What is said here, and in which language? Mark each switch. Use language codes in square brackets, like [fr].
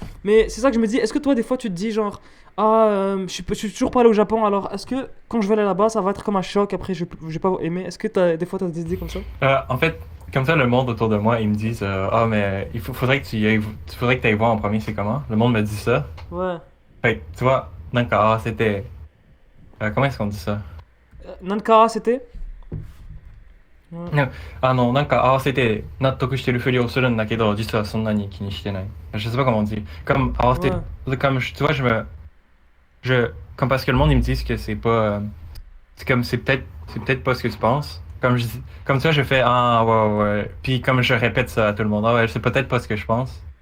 [fr] Mais c'est ça que je me dis, est-ce que toi des fois tu te dis genre ah je suis toujours pas allé au Japon, alors est-ce que quand je vais aller là-bas ça va être comme un choc, après je vais pas aimer? Est-ce que des fois t'as des idées comme ça? En fait, comme ça, le monde autour de moi, ils me disent ah mais faudrait que faudrait que tu ailles voir en premier c'est comment. Le monde me dit ça. Ouais. Fait que, tu vois, donc c'était comment est-ce qu'on dit ça? Nankara c'était ouais. [ja] なんか合わせて納得してるふりをするんだけど実はそんなに気にしてない。 [fr] Je sais pas comment on dit. Comme合わせて、comme tu vois, comme parce que le monde ils me disent que c'est pas, c'est comme c'est peut-être pas ce que tu penses, Comme ça, je fais ah ouais. Puis comme je répète ça à tout le monde, ah ouais, c'est peut-être pas ce que je pense.